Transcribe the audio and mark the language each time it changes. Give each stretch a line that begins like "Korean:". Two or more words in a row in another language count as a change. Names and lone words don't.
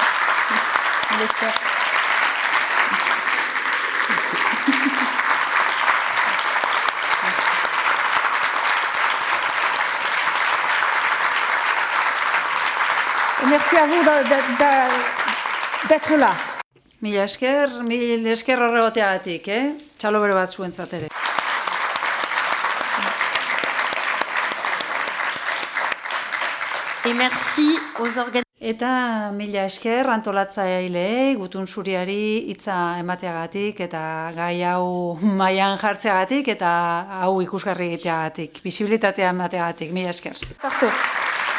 French: Merci à vous d'être là.
Basque: Mila esker horregoteagatik, Txalo bero bat zuentzat ere.
French: Et merci aux organisateurs.
Basque: Eta mila esker antolatzaileei, Gutun Zuriari hitza emateagatik eta gai hau mailan jartzeagatik eta hau ikusgarri egiteagatik, bisibilitatea emateagatik. Mila esker.
French: Parfait.